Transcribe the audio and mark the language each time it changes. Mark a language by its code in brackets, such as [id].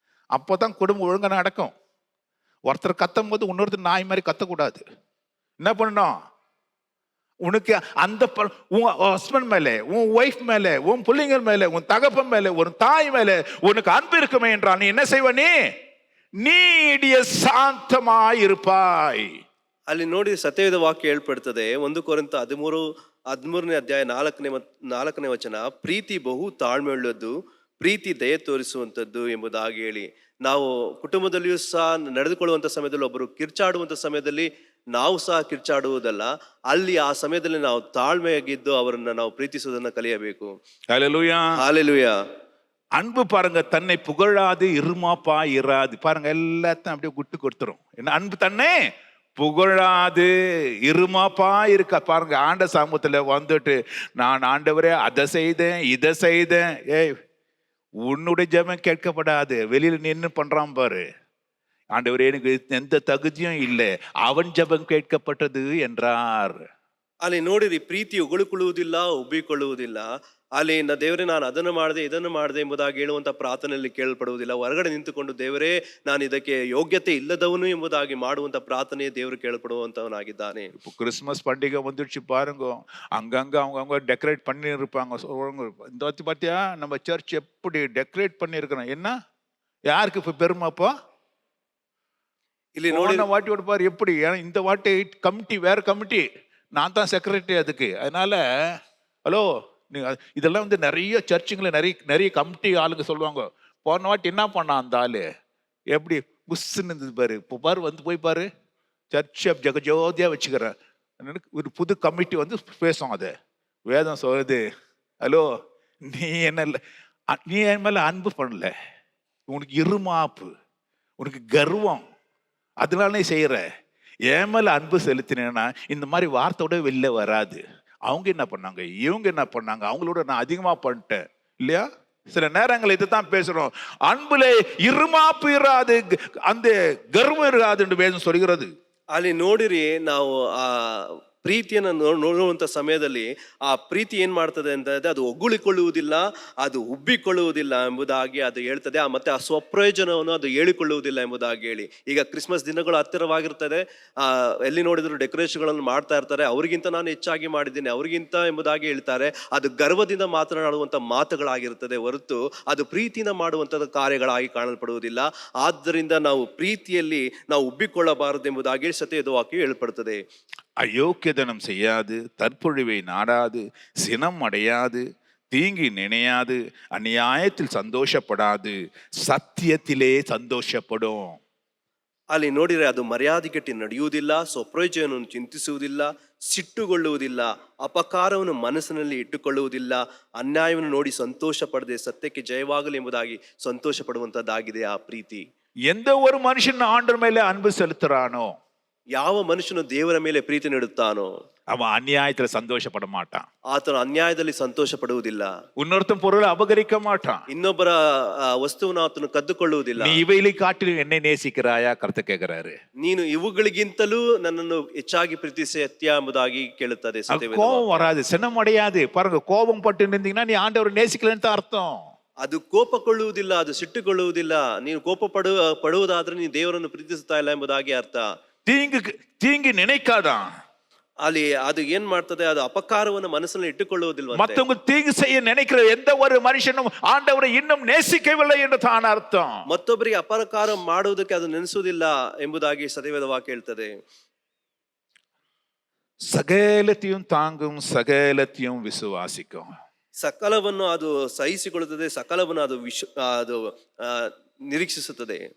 [ta] அப்போதான் குடும்பம் ஒழுங்கா நடக்கும். ஒருத்தர் கத்தும் போது இன்னொருத்தர் நாய் மாதிரி கத்தக்கூடாது. என்ன பண்ணணும்? உனக்கு அந்த உன் ஹஸ்பண்ட் மேலே, உன் ஒய்ஃப் மேலே, உன் பிள்ளைங்க மேலே, உன் தகப்பன் மேலே, ஒரு தாய் மேலே உனக்கு அன்பு இருக்குமே என்றால் நீ என்ன செய்வ? நீடிய சாந்தமாய் இருப்பாய். [kn] ಅಲ್ಲಿ ನೋಡಿ ಸತ್ಯವೇದ ವಾಕ್ಯ ಹೇಳ್ಪಡ್ತದೆ 1 ಕೊರಿಂಥ 13ನೇ ಅಧ್ಯಾಯ 4ನೇ ವಚನ, ಪ್ರೀತಿ ಬಹು ತಾಳ್ಮೆ ಉಳ್ಳದ್ದು, ಪ್ರೀತಿ ದಯೆ ತೋರಿಸುವಂಥದ್ದು ಎಂಬುದಾಗಿ ಹೇಳಿ, ನಾವು ಕುಟುಂಬದಲ್ಲಿಯೂ ಸಹ ನಡೆದುಕೊಳ್ಳುವಂಥ ಸಮಯದಲ್ಲಿ ಒಬ್ಬರು ಕಿರ್ಚಾಡುವಂಥ ಸಮಯದಲ್ಲಿ ನಾವು ಸಹ ಕಿರ್ಚಾಡುವುದಲ್ಲ, ಅಲ್ಲಿ ಆ ಸಮಯದಲ್ಲಿ ನಾವು ತಾಳ್ಮೆಯಾಗಿದ್ದು ಅವರನ್ನ ನಾವು ಪ್ರೀತಿಸುವುದನ್ನ ಕಲಿಯಬೇಕು. [ta] ஹல்லேலூயா. [kn] ಹಾಲೆಲೂಯಾ. [ta] அன்பு பாருங்க தன்னை புகழாது இருமாப்பா இராது. பாருங்க எல்லாத்தையும் அப்படியே விட்டு கொடுத்துரும். என்ன அன்பு? தன்னை புகழாது இருமாப்பா இருக்க. பாருங்க ஆண்ட சமூகத்துல வந்துட்டு நான் ஆண்டவரே அதை செய்தேன் இதை செய்தேன். ஏய், உன்னுடைய ஜெபம் கேட்கப்படாது. வெளியில நின்று பண்றான் பாரு. ஆண்டவரே எனக்கு எந்த தகுதியும் இல்லை, அவன் ஜெபம் கேட்கப்பட்டது என்றார். [kn] ಅಲ್ಲಿ ನೋಡಿರಿ, ಪ್ರೀತಿ ಉಗುಳಿಕೊಳ್ಳುವುದಿಲ್ಲ, ಉಬ್ಬಿಕೊಳ್ಳುವುದಿಲ್ಲ. ಅಲ್ಲಿ ದೇವರೇ ನಾನು ಅದನ್ನು ಮಾಡಿದೆ ಇದನ್ನು ಮಾಡಿದೆ ಎಂಬುದಾಗಿ ಹೇಳುವಂತ ಪ್ರಾರ್ಥನೆಯಲ್ಲಿ ಕೇಳಲ್ಪಡುವುದಿಲ್ಲ. ಹೊರಗಡೆ ನಿಂತುಕೊಂಡು ದೇವರೇ ನಾನು ಇದಕ್ಕೆ ಯೋಗ್ಯತೆ ಇಲ್ಲದವನು ಎಂಬುದಾಗಿ ಮಾಡುವಂತ ಪ್ರಾರ್ಥನೆಯೇ ದೇವರು ಕೇಳಲ್ಪಡುವಂತವನಾಗಿದ್ದಾನೆ. [ta] இப்போ கிறிஸ்மஸ் பண்டிகை வந்துடுச்சு பாருங்க. அங்கங்க அவங்கவுங்க டெக்கரேட் பண்ணி இருப்பாங்க. இந்த வாட்டி பார்த்தியா நம்ம சர்ச் எப்படி டெக்கரேட் பண்ணியிருக்கிறோம்? என்ன யாருக்கு இப்போ பெருமைப்போ? [kn] ಇಲ್ಲಿ ನೋಡಿ, [ta] வாட்டி பாரு எப்படி. ஏன்னா இந்த வாட்டி கமிட்டி வேற கமிட்டி, நான் தான் செக்ரட்டரி அதுக்கு. அதனால ஹலோ, இதெல்லாம் வந்து நிறைய சர்ச்சுங்களை நிறைய நிறைய கமிட்டி ஆளுங்க சொல்லுவாங்க. போன வாட்டி என்ன பண்ணான் அந்த ஆளு, எப்படி புஷ்ன்னு இருந்தது பாரு. இப்போ பாரு வந்து போய் பாரு, சர்ச்சை ஜெகஜோதியா வச்சுக்கிறேன். ஒரு புது கமிட்டி வந்து பேசும். அது வேதம் சொல்லுது. ஹலோ, நீ என்ன இல்லை, நீ என் மேல அன்பு பண்ணல, உனக்கு இருமாப்பு, உனக்கு கர்வம், அதனால நீ செய்யற. என் மேல அன்பு செலுத்தினேன்னா இந்த மாதிரி வார்த்தையோட வெளில வராது. அவங்க என்ன பண்ணாங்க, இவங்க என்ன பண்ணாங்க, அவங்களோட நான் அதிகமா பண்ணிட்டேன் இல்லையா? சில நேரங்கள் இதுதான் பேசுறோம். அன்புல இருமாப்பு இராது, அந்த கர்வம் இராது என்று வேதம் சொல்கிறது. [kn] ಅಲ್ಲಿ ನೋಡಿರಿ, ನಾವು ಆ ಪ್ರೀತಿಯನ್ನು ನೋಡುವಂತ ಸಮಯದಲ್ಲಿ ಆ ಪ್ರೀತಿ ಏನ್ ಮಾಡ್ತದೆ ಅಂತ ಅದು ಒಗ್ಗುಳಿಕೊಳ್ಳುವುದಿಲ್ಲ, ಅದು ಉಬ್ಬಿಕೊಳ್ಳುವುದಿಲ್ಲ ಎಂಬುದಾಗಿ ಅದು ಹೇಳ್ತದೆ. ಮತ್ತೆ ಆ ಸ್ವಪ್ರಯೋಜನವನ್ನು ಅದು ಹೇಳಿಕೊಳ್ಳುವುದಿಲ್ಲ ಎಂಬುದಾಗಿ ಹೇಳಿ. ಈಗ ಕ್ರಿಸ್ಮಸ್ ದಿನಗಳು ಹತ್ತಿರವಾಗಿರ್ತದೆ. ಎಲ್ಲಿ ನೋಡಿದ್ರು ಡೆಕೋರೇಷನ್ಗಳನ್ನು ಮಾಡ್ತಾ ಇರ್ತಾರೆ. ಅವ್ರಿಗಿಂತ ನಾನು ಹೆಚ್ಚಾಗಿ ಮಾಡಿದ್ದೀನಿ, ಅವ್ರಿಗಿಂತ ಎಂಬುದಾಗಿ ಹೇಳ್ತಾರೆ. ಅದು ಗರ್ವದಿಂದ ಮಾತನಾಡುವಂತ ಮಾತುಗಳಾಗಿರ್ತದೆ ಹೊರತು ಅದು ಪ್ರೀತಿಯಿಂದ ಮಾಡುವಂತ ಕಾರ್ಯಗಳಾಗಿ ಕಾಣಲ್ಪಡುವುದಿಲ್ಲ. ಆದ್ದರಿಂದ ನಾವು ಪ್ರೀತಿಯಲ್ಲಿ ನಾವು ಉಬ್ಬಿಕೊಳ್ಳಬಾರದು ಎಂಬುದಾಗಿ ಸತ್ಯದ ವಾಕ್ಯ ಹೇಳ್ಪಡುತ್ತದೆ. [ta] அயோக்கியதனம் செய்யாது, தற்பொழிவை நாடாது, சினம் அடையாது, தீங்கி நினையாது, அநியாயத்தில் சந்தோஷப்படாது, சத்தியத்திலே சந்தோஷப்படும். [kn] ಅಲ್ಲಿ ನೋಡಿದರೆ ಅದು ಮರ್ಯಾದೆಗೆಟ್ಟಿ ನಡೆಯುವುದಿಲ್ಲ, ಸ್ವಪ್ರಯೋಜನವನ್ನು ಚಿಂತಿಸುವುದಿಲ್ಲ, ಸಿಟ್ಟುಗೊಳ್ಳುವುದಿಲ್ಲ, ಅಪಕಾರವನ್ನು ಮನಸ್ಸಿನಲ್ಲಿ ಇಟ್ಟುಕೊಳ್ಳುವುದಿಲ್ಲ, ಅನ್ಯಾಯವನ್ನು ನೋಡಿ ಸಂತೋಷ ಪಡದೆ ಸತ್ಯಕ್ಕೆ ಜಯವಾಗಲಿ ಎಂಬುದಾಗಿ ಸಂತೋಷ ಪಡುವಂತದ್ದಾಗಿದೆ ಆ ಪ್ರೀತಿ. [ta] எந்த ஒரு மனுஷன் ஆண்டவர் மேல அன்பு செலுத்துறானோ, [kn] ಯಾವ ಮನುಷ್ಯನು ದೇವರ ಮೇಲೆ ಪ್ರೀತಿ ನೀಡುತ್ತಾನೋ [ta] அவன் அநியாயத்துல சந்தோஷப்பட மாட்டான். [kn] ಆತನು ಅನ್ಯಾಯದಲ್ಲಿ ಸಂತೋಷ ಪಡುವುದಿಲ್ಲ. [ta] இன்னொருத்தன் பொருளை அபகரிக்க மாட்டான். [kn] ಇನ್ನೊಬ್ಬರ ವಸ್ತುವನ್ನು ಆತನು ಕದ್ದುಕೊಳ್ಳುವುದಿಲ್ಲ. [ta] நீ இவைகளை காட்டிலும் என்னை நேசிக்கிறாயா கர்த்தர் கேட்கிறாரு. [kn] ನೀನು ಇವುಗಳಿಗಿಂತಲೂ ನನ್ನನ್ನು ಹೆಚ್ಚಾಗಿ ಪ್ರೀತಿಸುತ್ತೀಯಾ ಎಂಬುದಾಗಿ ಕೇಳುತ್ತದೆ. [ta] கோபம் வராது, சினம் அடையாது. பாருங்க, கோபம் பட்டு இருந்தீங்கன்னா நீ ஆண்டவரை நேசிக்கலன்னு தான் அர்த்தம். [kn] ಅದು ಕೋಪಗೊಳ್ಳುವುದಿಲ್ಲ, ಅದು ಸಿಟ್ಟುಕೊಳ್ಳುವುದಿಲ್ಲ. ನೀನು ಪಡುವುದಾದ್ರೆ ನೀನು ದೇವರನ್ನು ಪ್ರೀತಿಸುತ್ತಾ ಇಲ್ಲ ಎಂಬುದಾಗಿ ಅರ್ಥ. [ta] தீங்கு நினைக்காதான். [kn] ಅಲ್ಲಿ ಅದು ಏನ್ ಮಾಡ್ತದೆ, ಅದು ಅಪಕಾರವನ್ನು ಮನಸ್ಸಲ್ಲಿ ಇಟ್ಟುಕೊಳ್ಳುವುದಿಲ್ಲ. [ta] மத்தவங்க தீங்கு செய்ய நினைக்கிற எந்த ஒரு மனுஷனும் ஆண்டவரை இன்னும் நேசிக்கவில்லை என்று தான் அர்த்தம். [kn] ಮತ್ತೊಬ್ಬರಿಗೆ ಅಪಕಾರ ಮಾಡುವುದಕ್ಕೆ ಅದು ನೆನೆಸುವುದಿಲ್ಲ ಎಂಬುದಾಗಿ ಸತ್ಯವೇದ ವಾಕ್ಯ ಹೇಳ್ತದೆ. [ta] சகலத்தையும் தாங்கும், சகலத்தையும் விசுவாசிக்கும். [kn] ಸಕಲವನ್ನು ಅದು ಸಹಿಸಿಕೊಳ್ಳುತ್ತದೆ, ಸಕಲವನ್ನು ಅದು ನಿರೀಕ್ಷಿಸುತ್ತದೆ.